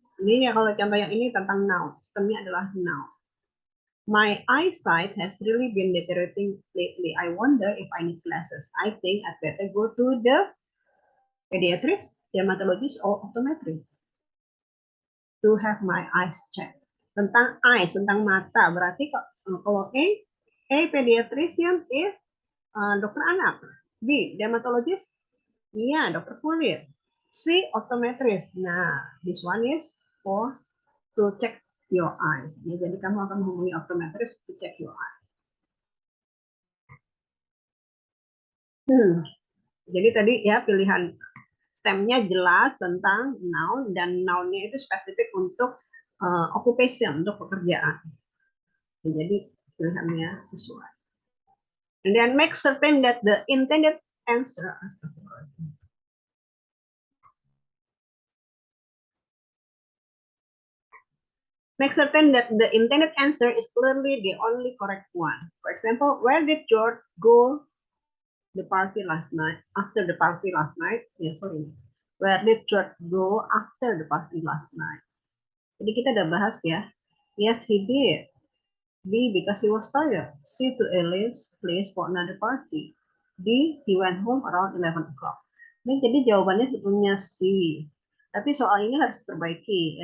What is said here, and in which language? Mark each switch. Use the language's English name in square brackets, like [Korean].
[Indonesian] Ini ya, kalau contoh yang ini tentang noun, stemnya adalah noun. [English] My eyesight has really been deteriorating lately. I wonder if I need glasses. I think I'd better go to the pediatrician, dermatologist, or optometrist to have my eyes checked. [Indonesian] Tentang eyes, tentang mata. Berarti kalau A pediatrician is dokter anak. B dermatologist, iya dokter kulit. C optometrist. [English] Nah, this one is for to check your eyes. [Indonesian] Ya, jadi kamu akan menghubungi optometrist [English] to check your eyes. [Indonesian] Jadi tadi ya pilihan stemnya jelas tentang noun dan nounnya itu spesifik untuk occupation, untuk pekerjaan. Jadi pilihannya sesuai. [English] And then make certain that the intended answer make certain that the intended answer is clearly the only correct one. For example, where did George go the party last night? After the party last night? Yeah, sorry. Where did George go after the party last night? [Indonesian] Jadi kita udah bahas ya. [English] Yes, he did. B, because he was tired. C, to Ellis place for another party. D, he went home around 11 o'clock. [Indonesian] Ini jadi jawabannya sebetulnya C. Tapi soal ini harus diperbaiki.